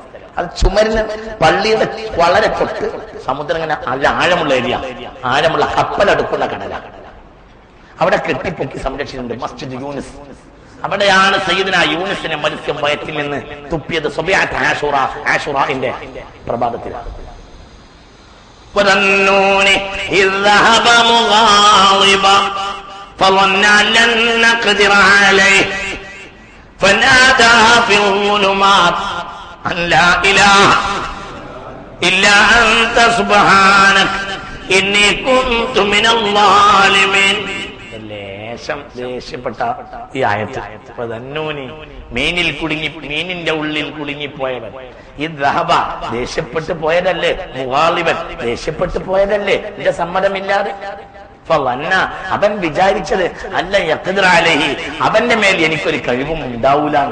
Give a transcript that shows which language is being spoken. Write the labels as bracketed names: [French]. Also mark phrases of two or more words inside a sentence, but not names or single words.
[Malayalam] അത് ചുമരിന് പള്ളിയുടെ വളരെ തൊട്ട് സമുദ്രം ഇങ്ങനെ നല്ല ആഴമുള്ള ഏരിയ, ആഴമുള്ള കപ്പലടുക്കുന്ന കടലാണ്. അവിടെ കെട്ടിപ്പൊക്കി സംരക്ഷിച്ചിട്ടുണ്ട് മസ്ജിദ് യൂനുസ്. അവിടെയാണ് സയ്യിദുനാ യൂനുസിനെ മത്സ്യം വയറ്റിൽ നിന്ന് തുപ്പിയത്. സുബ്ഹിഅത്ത് ആശുറാഇന്റെ പ്രഭാതത്തിലാണ്. [Arabic] فنادى في الظلمات أن لا إله إلا أنت سبحانك إني كنت من الظالمين. [Malayalam] ദേഷ്യപ്പെട്ട ഈ ആയത്ത്. മീനിന്റെ ഉള്ളിൽ കുടുങ്ങിപ്പോയവൻ, ഈ ദഹബ ദേഷ്യപ്പെട്ടു പോയതല്ലേ, മുഗാളിബൻ ദേഷ്യപ്പെട്ടു പോയതല്ലേ, എന്റെ സമ്മതമില്ലാതെ. അവൻ വിചാരിച്ചത് അല്ല [Arabic] يقدر عليه, [Malayalam] അവന്റെ മേൽ എനിക്കൊരു കഴിവും ഉണ്ടാവൂലാണ്.